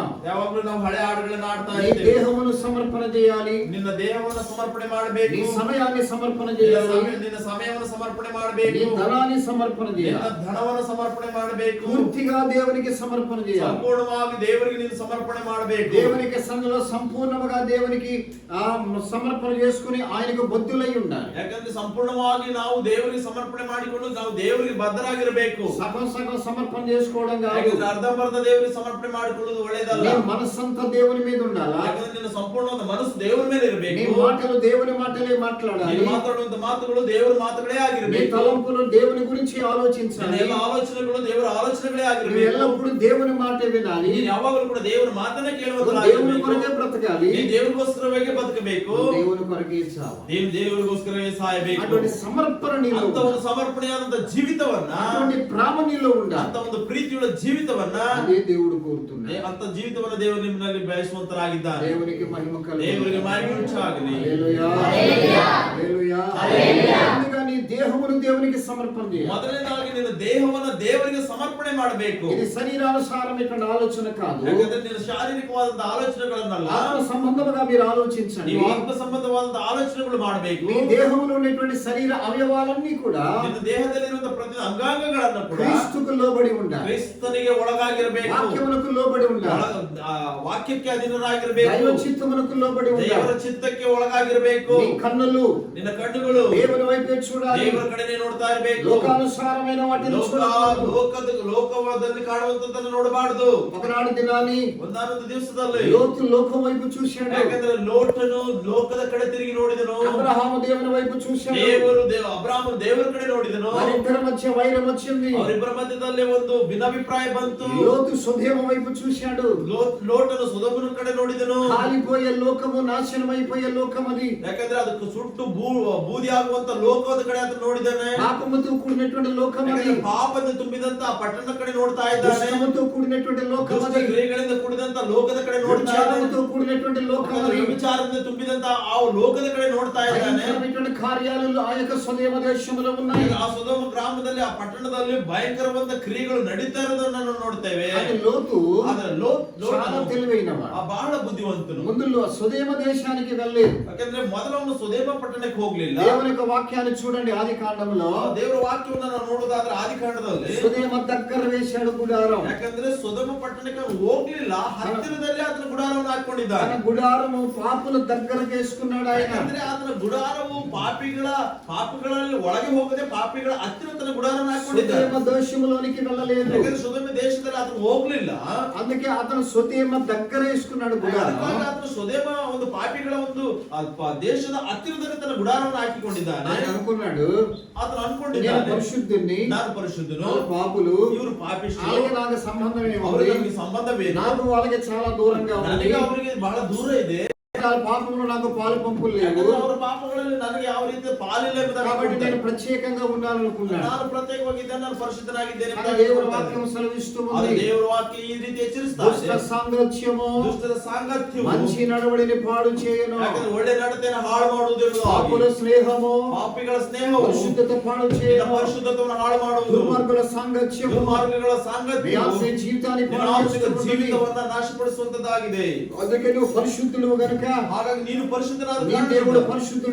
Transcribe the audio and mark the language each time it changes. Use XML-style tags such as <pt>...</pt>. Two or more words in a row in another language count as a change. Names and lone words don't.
<kn>ಯಾವಾಗಲೂ ನಾವು ಹಳೆ ಹಾಡುಗಳನ್ನ ಆಡ್ತಾ</kn> <te>నీ</te> <kn>ಇದ್ದೇವೆ.</kn> <te>దేహమును సమర్పణ చేయాలి.</te> <kn>ನಿನ್ನ ದೇಹವನ್ನು ಸಮರ್ಪಣೆ ಮಾಡಬೇಕು.</kn> <te>నీ సమయాన్ని సమర్పణ చేయాలి.</te> <kn>ನಿನ್ನ ಸಮಯವನ್ನು ಸಮರ್ಪಣೆ</kn> <te>నీ</te> <kn>ಮಾಡಬೇಕು.</kn> <te>ధనాన్ని సమర్పణ</te> <kn>ನಿನ್ನ</kn> <te>చేయాలి.</te> <kn>ಧನವನ್ನು ಸಮರ್ಪಣೆ ಮಾಡಬೇಕು.</kn> <te>పూర్తిగా దేవునికి సమర్పణ చేయాలి.</te> <kn>ಸಂಪೂರ್ಣವಾಗಿ ದೇವರಿಗೆ ನೀನು ಸಮರ್ಪಣೆ ಮಾಡಬೇಕು.</kn> <te>దేవునికి సంఘంలో సంపూర్ణంగా దేవునికి సమర్పణ చేసుకుని ఆయనకు బొద్దులై ఉండాలి.</te> <kn>ಯಾಕಂದ್ರೆ ಸಂಪೂರ್ಣವಾಗಿ ನಾವು ದೇವರಿಗೆ ಸಮರ್ಪಣೆ ಮಾಡಿಕೊಂಡು ನಾವು ದೇವರಿಗೆ ಬದ್ಧರಾಗಿರಬೇಕು.</kn> <te>సగం సగం సమర్పణ చేసుకోవడం కాదు.</te> <kn>ಯಾಕಂದ್ರೆ ಅರ್ಧಂಬರ್ಧ ದೇವರಿಗೆ ಸಮರ್ಪಣೆ ಮಾಡಿಕೊಳ್ಳುವುದು ಒಳ್ಳೆಯದಲ್ಲ.</kn> <te>నీ మనస్సంతా దేవుని మీద ఉండాలా.</te> <kn>ಯಾಕಂದ್ರೆ ನಿನ್ನ ಸಂಪೂರ್ಣವಾದ ಮನಸ್ಸು ದೇವರ ಮೇಲೆ</kn> <te>నీ</te> <kn>ಇರಬೇಕು.</kn> <te>మాటలు దేవుని మాటలే మాట్లాడాలి.</te> <kn>ನೀನು ಮಾತಾಡುವಂತ ಮಾತುಗಳು ದೇವರ ಮಾತುಗಳೇ</kn> <te>నీ</te> <kn>ಆಗಿರಬೇಕು.</kn> <te>తలంపులు దేవుని గురించి</te> <kn>ನಿನ್ನ</kn> <te>ఆలోచించాలి.</te> <kn>ಎಲ್ಲ ಆಲೋಚನೆಗಳು ದೇವರ ಆಲೋಚನೆಗಳೇ</kn> <te>నువ్వు</te> <kn>ಆಗಿರಬೇಕು.</kn> <te>ఎల్లప్పుడూ దేవుని మాటే వినాలి.</te> <kn>ನೀನು ಯಾವಾಗಲೂ ಕೂಡ ದೇವರ ಮಾತನ್ನ</kn> <te>నువ్వు</te> <kn>ಕೇಳುವಂತರಾಗಿರಬೇಕು.</kn> <te>దేవుని కొరకే బ్రతకాలి.</te> <kn>ನೀನು ದೇವರಿಗೋಸ್ಕರವಾಗಿ ಬದುಕಬೇಕು.</kn> <te>నువ్వు దేవుని కొరకే చావాలి.</te> <kn>ನೀನು ದೇವರಿಗೋಸ್ಕರವೇ ಸಾಯಬೇಕು.</kn> <te>అటువంటి సమర్పణ నీలో</te> <kn>ಅಂತ ಒಂದು ಸಮರ್ಪಣೆಯಾದಂತ ಜೀವಿತವನ್ನ,</kn> <te>అటువంటి ప్రేమ నీలో ఉండాలి.</te> <kn>ಅಂತ ಒಂದು ಪ್ರೀತಿಯುಳ್ಳ ಜೀವಿತವನ್ನ,</kn> <te>అదే దేవుడు కోరుతున్నాడు.</te> <kn>ಅಂತ ಜೀವಿತವನ್ನ ದೇವರು ನಿಮ್ಮಲ್ಲಿ ಬಯಸುವಂತರಾಗಿದ್ದಾರೆ.</kn> <te>దేవునికి మహిమ కలుగును.</te> <kn>ದೇವರಿಗೆ ಮಹಿಮೆ ಉಂಟಾಗಲಿ.</kn> <te>హల్లెలూయా. హల్లెలూయా. హల్లెలూయా. ఎందుకని నీ దేహమును దేవునికి సమర్పణ చేయాలి.</te> <kn>ಮೊದಲನೇದಾಗಿ ನಿನ್ನ ದೇಹವನ್ನ ದೇವರಿಗೆ ಸಮರ್ಪಣೆ ಮಾಡಬೇಕು.</kn> <te>ఇది శరీరానుసారమైనటువంటి ఆలోచన కాదు.</te> <kn>ಯಾಕಂದ್ರೆ ನಿನ್ನ ಶಾರೀರಿಕವಾದಂತ ಆಲೋಚನೆಗಳನ್ನಲ್ಲ,</kn> <te>ఆత్మ సంబంధముగా మీరు ఆలోచించండి.</te> <kn>ನೀವು ಆತ್ಮ ಸಂಬಂಧವಾದಂತ ಆಲೋಚನೆಗಳು ಮಾಡಬೇಕು.</kn> <te>మీ దేహములో ఉన్నటువంటి శరీర అవయవాలన్నీ కూడా</te> <kn>ನಿನ್ನ ದೇಹದಲ್ಲಿರುವಂತ ಪ್ರತಿ ಅಂಗಾಂಗಗಳನ್ನು ಕೂಡ</kn> <te>క్రీస్తుకు లోబడి ఉండాలి.</te> <kn>ಕ್ರಿಸ್ತನಿಗೆ ಒಳಗಾಗಿರಬೇಕು.</kn> <te>వాక్యములకు లోబడి ఉండాలి.</te> <kn>ವಾಕ್ಯಕ್ಕೆ ಅಧೀನರಾಗಿರಬೇಕು.</kn> <te>దైవ చిత్తమునకు లోబడి</te> <kn>ದೇವರ</kn> <te>ఉండాలి.</te> <kn>ಚಿತ್ತಕ್ಕೆ ಒಳಗಾಗಿರಬೇಕು.</kn> <te>నీ కన్నులు</te> <kn>ನಿನ್ನ ಕಣ್ಣುಗಳು</kn> <te>దేవుని వైపే చూడాలి.</te> <kn>ದೇವರ ಕಡೆನೇ ನೋಡ್ತಾ ಇರಬೇಕು.</kn> <te>లోకానుసారమైన వాటిని చూడకూడదు.</te> <kn>ಲೋಕದಲ್ಲಿ ಕಾಣುವಂತದ್ದನ್ನು ನೋಡಬಾರದು.</kn> <te>ఒకనాడు దినాన్ని</te> <kn>ಒಂದಾನೊಂದು ದಿವಸದಲ್ಲಿ</kn> <te>లోతు లోకం వైపు చూశాడు.</te> <kn>ಯಾಕಂದ್ರೆ ಲೋಟನು ಲೋಕದ ಕಡೆ ತಿರುಗಿ ನೋಡಿದನು.</kn> <te>అబ్రహాము దేవుని వైపు చూశాడు.</te> <kn>ಅಬ್ರಾಮನು ದೇವರ ಕಡೆ ನೋಡಿದನು.</kn> <te>వారిద్దరి మధ్య వైరం వచ్చింది.</te> <kn>ಅವರಿಬ್ಬರ ಮಧ್ಯದಲ್ಲಿ ಒಂದು ಭಿನ್ನಾಭಿಪ್ರಾಯ ಬಂತು.</kn> <te>లోతు సొదొమ వైపు చూశాడు.</te> <kn>ಲೋಟನು ಸೊದೋಮನ ಕಡೆ ನೋಡಿದನು.</kn> <te>కాలిపోయే లోకము, నాశనమైపోయే లోకం అది.</te> <kn>ಯಾಕಂದ್ರೆ ಅದಕ್ಕೆ ಸುಟ್ಟು ಬೂದಿ ಆಗುವಂತ ಲೋಕದ ಕಡೆ ಆತ ನೋಡಿದಾನೆ.</kn> <te>పాపముతో కూడినటువంటి లోకం అది.</te> <kn>ಪಾಪದ ತುಂಬಿದಂತ ಆ ಪಟ್ಟಣದ ಕಡೆ ನೋಡ್ತಾ ಇದ್ದಾನೆ.</kn> <te>దుష్టముతో కూడినటువంటి లోకం అది.</te> <kn>ಕ್ರಿಯೆಗಳಿಂದ ಕೂಡಿದಂತ ಲೋಕದ ಕಡೆ ನೋಡ್ತಾ ಇದ್ದಾನೆ.</kn> <te>వ్యభిచారముతో కూడినటువంటి లోకం అది.</te> <kn>ವಿಚಾರದಿಂದ ತುಂಬಿದಂತ ಆ ಲೋಕದ ಕಡೆ ನೋಡ್ತಾ ಇದ್ದಾನೆ.</kn> <te>భయంకరమైనటువంటి కార్యాలు ఆ యొక్క సొదొమ దేశములో ఉన్నాయి.</te> <kn>ಆ ಸೊದೋಮ ಗ್ರಾಮದಲ್ಲಿ ಆ ಪಟ್ಟಣದಲ್ಲಿ ಭಯಂಕರವಾದ ಕ್ರಿಯೆಗಳು ನಡೀತಾ ಇರೋದನ್ನ ನಾವು ನೋಡ್ತೇವೆ.</kn> <te>అది లోతు</te> <kn>ಆದ್ರೆ</kn> <te>చాలా తెలివైనవాడు.</te> <kn>ಆ ಬಹಳ ಬುದ್ಧಿವಂತನು.</kn> <te>ముందు సొదొమ దేశానికి వెళ్ళలేదు.</te> <kn>ಯಾಕಂದ್ರೆ ಮೊದಲು ಅವನು ಸೊದೋಮ ಪಟ್ಟಣಕ್ಕೆ ಹೋಗ್ಲಿಲ್ಲ.</kn> <te>దేవుని యొక్క వాక్యాన్ని చూడండి ఆది కాండంలో.</te> <kn>ದೇವರ ವಾಕ್ಯವನ್ನ ನಾವು ನೋಡೋದಾದ್ರೆ ಆದಿಕಾಂಡದಲ್ಲಿ</kn> <te>సొదొమ దగ్గర వేశాడు గుడారం.</te> <kn>ಯಾಕಂದ್ರೆ ಸೊದೋಮ ಪಟ್ಟಣಕ್ಕೆ ಅವನು ಹೋಗ್ಲಿಲ್ಲ, ಹತ್ತಿರದಲ್ಲಿ ಆತನ ಗುಡಾರವನ್ನು ಹಾಕೊಂಡಿದ್ದಾನೆ.</kn> <te>తన గుడారము పాపుల దగ్గరకు వేసుకున్నాడు ఆయన.</te> <kn>ಯಾಕಂದ್ರೆ ಆತನ ಗುಡಾರವು ಪಾಪಿಗಳಲ್ಲಿ ಒಳಗೆ ಹೋಗದೆ ಪಾಪಿಗಳ ಹತ್ತಿರ ತನ್ನ ಗುಡಾರವನ್ನು ಹಾಕೊಂಡಿದ್ದಾನೆ.</kn> <te>సొదొమ దేశంలోనికి వెళ్ళలేదు.</te> <kn>ಯಾಕಂದ್ರೆ ಸೊದೋಮ ದೇಶದಲ್ಲಿ ಆತನು ಹೋಗ್ಲಿಲ್ಲ.</kn> <te>అందుకే అతను సొదొమ దగ్గర వేసుకున్నాడు గుడారం.</te> <kn>ಆತನು ಸೊದೋಮ ಒಂದು ಪಾಪಿಗಳ ಒಂದು ದೇಶದ ಹತ್ತಿರದಲ್ಲಿ ತನ್ನ ಗುಡಾರವನ್ನು ಹಾಕಿಕೊಂಡಿದ್ದಾನೆ.</kn> <te>ఆయన అనుకున్నాడు,</te> <kn>ಆತನು</kn> <te>నేను</te> <kn>ಅನ್ಕೊಂಡಿದ್ದಾನೆ,</kn> <te>పరిశుద్ధుణ్ణి,</te> <kn>ನಾನು ಪರಿಶುದ್ಧನು,</kn> <te>వాళ్ళు పాపులు,</te> <kn>ಇವರು ಪಾಪಿಷ್ಠರು,</kn> <te>అలాగే నాకు సంబంధం</te> <kn>ಅವರಿಗೆ</kn> <te>ఏముంది,</te> <kn>ನನಗೆ ಸಂಬಂಧವೇನು,</kn> <te>నాకు వాళ్ళకి చాలా దూరంగా ఉంది,</te> <kn>ನನಗೆ ಅವರಿಗೆ ಬಹಳ ದೂರ ಇದೆ,</kn> <te>వాళ్ళ పాపంలో నాకు పాలు పంపులు లేవు,</te> <kn>ಯಾಕಂದ್ರೆ ಅವರ ಪಾಪಗಳಲ್ಲಿ ನನಗೆ ಯಾವ ರೀತಿಯ ಪಾಲಿಲ್ಲ ಎಂಬುದಾಗಿ</kn> <te>కాబట్టి నేను</te> <kn>ಅನ್ಕೊಂಡಿದ್ದಾನೆ.</kn> <te>ప్రత్యేకంగా ఉండాలనుకున్నాను.</te> <kn>ನಾನು ಪ್ರತ್ಯೇಕವಾಗಿದ್ದೇನೆ, ನಾನು ಪರಿಶುದ್ಧನಾಗಿದ್ದೇನೆ</kn> <te>కానీ</te> <kn>ಎಂಬುದಾಗಿ</kn> <te>దేవుని</te> <kn>ಅನ್ಕೊಳ್ತಾನೆ.</kn> <te>వాక్యం సెలవిస్తూ</te> <kn>ಆದರೆ</kn> <te>ఉంది,</te> <kn>ದೇವರ ವಾಕ್ಯ ಈ ರೀತಿ ಎಚ್ಚರಿಸ್ತಾ</kn> <te>దుష్ట</te> <kn>ಇದೆ.</kn> <te>సాంగత్యము</te> <kn>ದುಷ್ಟದ ಸಾಂಗತ್ಯವು</kn> <te>మంచి నడవడిని పాడు చేయను,</te> <kn>ಯಾಕಂದ್ರೆ ಒಳ್ಳೆ ನಡತೆಯನ್ನು ಹಾಳು ಮಾಡುವುದು</kn> <te>పాపుల స్నేహము</te> <kn>ಪಾಪಿಗಳ ಸ್ನೇಹವು</kn> <te>పరిశుద్ధత పాడు</te> <kn>ನಿನ್ನ</kn> <te>చేయను,</te> <kn>ಪರಿಶುದ್ಧತೆಯನ್ನು ಹಾಳು ಮಾಡುವುದು,</kn> <te>దుర్మార్గుల సాంగత్యము</te> <kn>ದುರ್ಮಾರ್ಗಗಳ</kn> <te>మీ</te> <kn>ಸಾಂಗತ್ಯವು</kn> <te>ఆత్మీయ జీవితాన్ని</te> <kn>ನಿನ್ನ</kn> <te>పాడు</te> <kn>ಆತ್ಮಿಕ</kn> <te>చేస్తుంది.</te> <kn>ಜೀವಿತವನ್ನ ನಾಶಪಡಿಸುವಂತದ್ದಾಗಿದೆ.</kn> <te>అందుకే నువ్వు పరిశుద్ధులు గనుక,</te> <kn>ಹಾಗಾಗಿ ನೀನು ಪರಿಶುದ್ಧನಾದ</kn> <te>నీ</te> <kn>ಕಾರಣದಿಂದ,</kn> <te>దేవుడు పరిశుద్ధుడు</te>